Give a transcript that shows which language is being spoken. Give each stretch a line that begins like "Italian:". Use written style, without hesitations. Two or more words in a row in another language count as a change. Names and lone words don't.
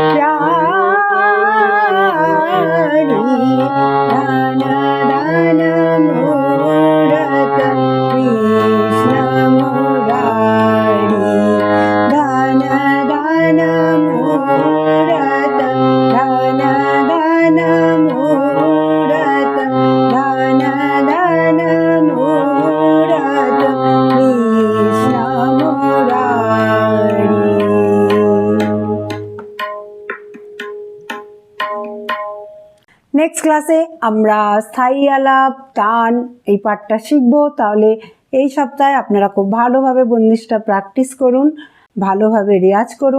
Hindi: प्यारी धन धन मूरत कृष्ण मुरारी धन धन मूरत धन धन मूरत धन धन मूरत कृष्ण मुरारी।
Bangla: নেক্সট ক্লাসে আমরা স্থায়ী আলাপ টান এই পাঠটা শিখবো। তাহলে এই সপ্তাহে আপনারা খুব ভালোভাবে বন্দিশটা প্র্যাকটিস করুন, ভালোভাবে রেয়াজ করুন।